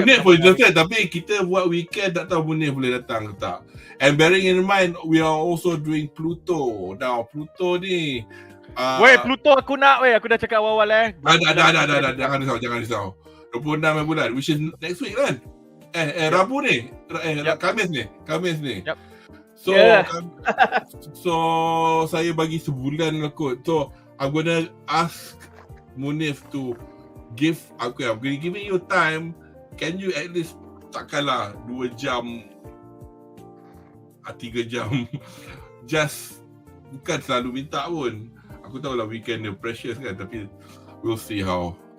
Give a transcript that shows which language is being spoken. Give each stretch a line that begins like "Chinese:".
Malay: Munif pun interested, tapi kita buat weekend tak tahu Munif boleh datang ke tak.
English: And bearing in mind, we are also doing Pluto.
Malay: Now, Pluto ni... Pluto aku nak Aku dah cakap awal-awal Dah. Jangan risau. 26 bulan,
English: which is next week kan?
Malay: Rabu ni? Khamis ni?
English: Yep.
Malay: So, so saya bagi sebulan lah kot.
English: So, I'm gonna ask Munif to give, I'm giving you time. Can you at least,
Malay: takkanlah 2 jam, 3 jam, just, bukan selalu minta pun. Aku tahu lah weekend dia precious kan, tapi
English: we'll see how.